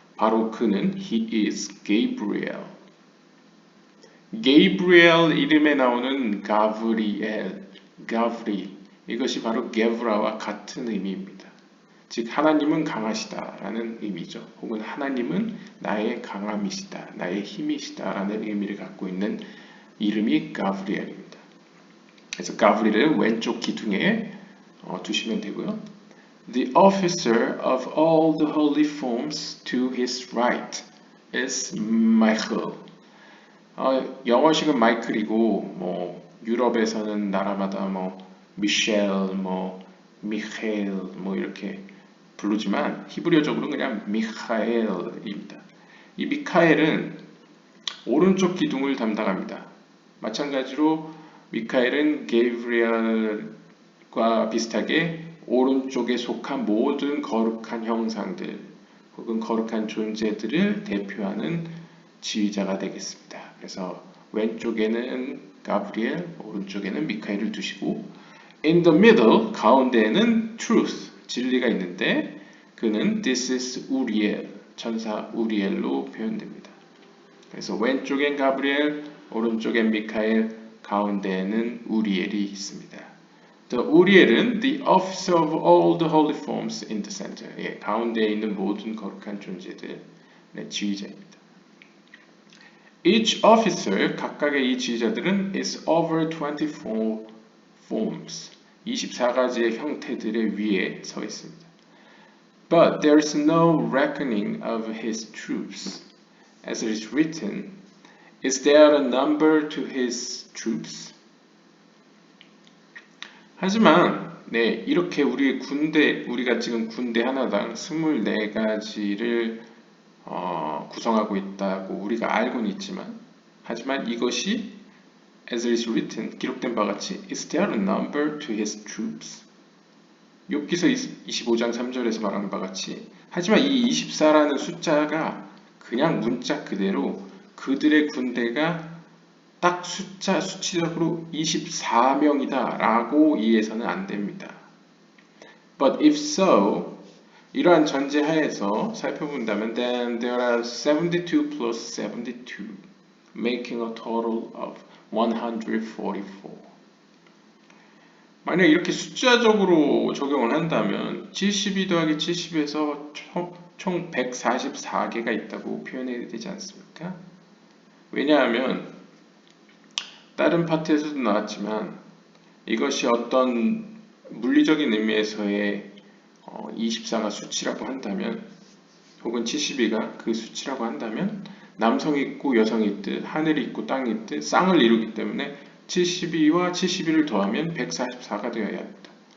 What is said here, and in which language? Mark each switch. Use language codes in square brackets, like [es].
[ko] 바로 그는 [en] he is Gabriel. [ko] 게브리엘 이름에 나오는 가브리엘, 이것이 바로 게브라와 같은 의미입니다. 즉 하나님은 강하시다라는 의미죠. 혹은 하나님은 나의 강함이시다, 나의 힘이시다라는 의미를 갖고 있는 이름이 가브리엘입니다. 그래서 가브리엘을 왼쪽 기둥에 두시면 되고요. [en] The officer of all the holy forms to his right is Michael. [ko] 영어식은 마이클이고 유럽에서는 나라마다 미셸, 미헤일 이렇게 부르지만 히브리어적으로는 그냥 미카엘입니다. 이 미카엘은 오른쪽 기둥을 담당합니다. 마찬가지로 미카엘은 게브리엘과 비슷하게 오른쪽에 속한 모든 거룩한 형상들 혹은 거룩한 존재들을 대표하는 지휘자가 되겠습니다. 그래서 왼쪽에는 가브리엘, 오른쪽에는 미카엘을 두시고 [en] in the middle, [ko] 가운데에는 truth, 진리가 있는데 그는 [en] this is [ko] 우리엘, 천사 우리엘로 표현됩니다. 그래서 왼쪽엔 가브리엘, 오른쪽엔 미카엘, 가운데에는 우리엘이 있습니다. [en] The 우리엘은 the officer of all the holy forms in the center. [ko] 가운데에 있는 모든 거룩한 존재들의 지휘자입니다. [en] Each officer, [ko] 각각의 이 지휘자들은 [en] is over 24 forms, [ko] 24가지의 형태들의 위에 서 있습니다. [en] But there is no reckoning of his troops. As it is written, is there a number to his troops? [ko] 하지만 이렇게 우리가 지금 군대 하나당 24가지를 구성하고 있다고 우리가 알고는 있지만 하지만 이것이 [en] as it is written, [ko] 기록된 바와 같이 [en] is there a number to his troops? [ko] 욥기서 25장 3절에서 말하는 바와 같이 하지만 이 24라는 숫자가 그냥 문자 그대로 그들의 군대가 딱 수치적으로 24명이다 라고 이해해서는 안 됩니다. [en] But if so, [ko] 이러한 전제하에서 살펴본다면 [en] then there are 72 plus 72, making a total of 144. [ko] 만약 이렇게 숫자적으로 적용을 한다면 72 더하기 70에서 총 144개가 있다고 표현해야 되지 않습니까? 왜냐하면 다른 파트에서도 나왔지만 이것이 어떤 물리적인 의미에서의 24가 수치라고 한다면 혹은 72가 그 수치라고 한다면 남성이 있고 여성이 있듯 하늘이 있고 땅이 있듯 쌍을 이루기 때문에 72와 71을 더하면 144가 되어야 합니다.